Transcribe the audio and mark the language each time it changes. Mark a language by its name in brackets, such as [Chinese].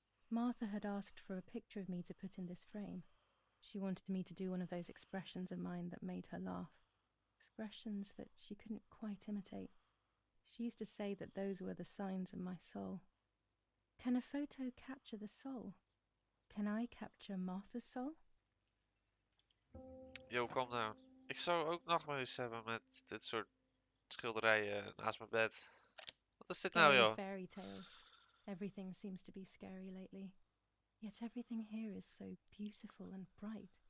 [English] Martha had asked for a picture of me to put in this frame. She wanted me to do one of those expressions of mine that made her laugh. expressions that she couldn't quite imitate. She used to say that those were the signs of my soul. Can a photo capture the soul? Can I capture Martha's soul? [Dutch] Yo, kom nou. Ik zou ook nachtmerries hebben met dit soort schilderijen naast mijn bed. Wat is dit nou, [English] Scary [Dutch] joh? [English] fairy tales. Everything seems to be scary lately. Yet everything here is so beautiful and bright.